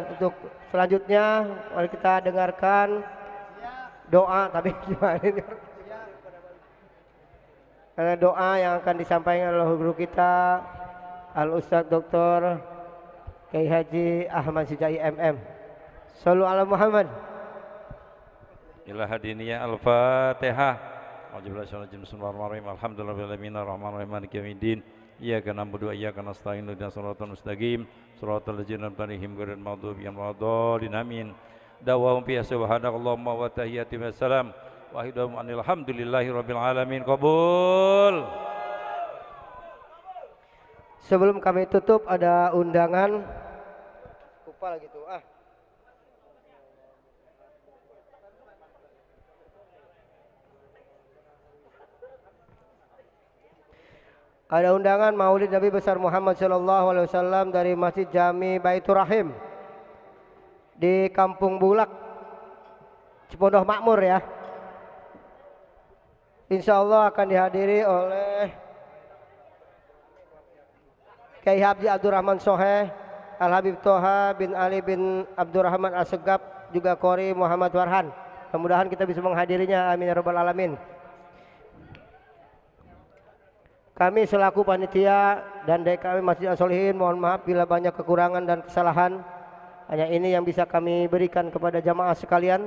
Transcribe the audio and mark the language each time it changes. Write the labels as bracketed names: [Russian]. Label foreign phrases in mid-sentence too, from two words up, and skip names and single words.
[Indonesian] Untuk selanjutnya mari kita dengarkan doa, tapi gimana ini? Karena doa yang akan disampaikan oleh guru kita Al Ustadz Dr. Kiai Haji Ahmad Sujai MM. [Arabic] صلوا على محمد. إلى حضرة النبي الفاتحة. بسم الله الرحمن الرحيم. الحمد لله رب الرحمن الرحيم مالك يوم الدين. إياك نعبد وإياك نستعين اهدنا الصراط المستقيم. صراط الذين أنعمت عليهم غير المغضوب عليهم ولا الضالين. Amin. دعواهم في سبحانك اللهم وتحيتي والسلام. وهدهم الحمد لله رب العالمين. قبول. [Indonesian] Sebelum kami tutup ada undangan. Lupa lagi tuh. Ada undangan Maulid Nabi besar Muhammad [Arabic] صلى الله عليه وسلم [Indonesian] dari Masjid Jami Baitur Rahim di Kampung Bulak, Cipondoh Makmur ya. [Arabic] إن شاء الله [Indonesian] akan dihadiri oleh Kiai Haji Abdurrahman Soheh, Al Habib Toha bin Ali bin Abdurrahman As-Segaf, juga Qori Muhammad Warhan. Mudah-mudahan kita bisa menghadirinya, [Arabic] آمين يا رب العالمين. [Indonesian] Kami selaku panitia dan DKM Masjid As-Solihin mohon maaf bila banyak kekurangan dan kesalahan. Hanya ini yang bisa kami berikan kepada jamaah sekalian.